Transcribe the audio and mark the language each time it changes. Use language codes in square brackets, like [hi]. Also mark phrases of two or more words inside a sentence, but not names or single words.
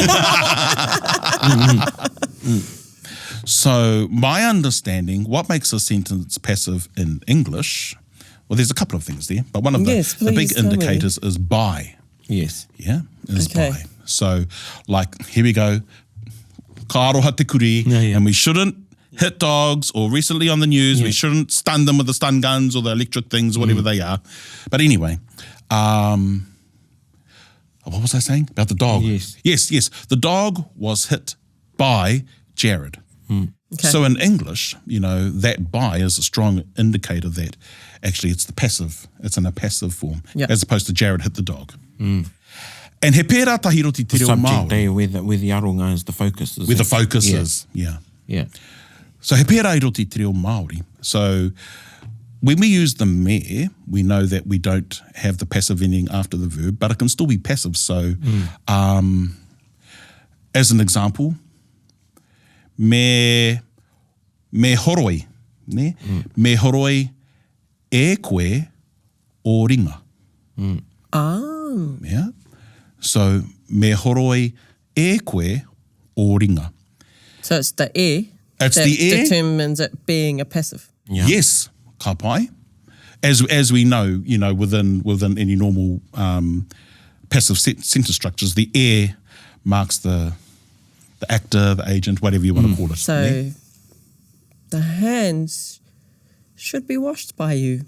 [en] So my understanding, what makes a sentence passive in English, well, there's a couple of things there, but one of the big indicators is by. Yes. Yeah, is by. So, like, here we go, [mi] ka aroha te kuri, [en] and we shouldn't hit dogs, or recently on the news, we shouldn't stun them with the stun guns or the electric things, whatever they are. But anyway, what was I saying? About the dog. Yes. The dog was hit by Jared. So in English, that by is a strong indicator that actually it's the passive. It's in a passive form, as opposed to Jared hit the dog. [mi] And he pērā tahiro te te reo Māori. [en] The subject there where the aronga is the focus. Where the focus is, Yeah. [mi] So he pērā te te reo Māori. [en] So when we use the me, we know that we don't have the passive ending after the verb, but it can still be passive. So as an example, [mi] me horoi, ne? Me horoi e koe o ringa. Yeah. So me horoi e koe o ringa. [en] So it's the e. It's that the e determines it being a passive. Yeah. Yes, [mi] ka pai. [en] As we know, within any normal passive sentence structures, the e marks the actor, the agent, whatever you want to call it. So the hands should be washed by you.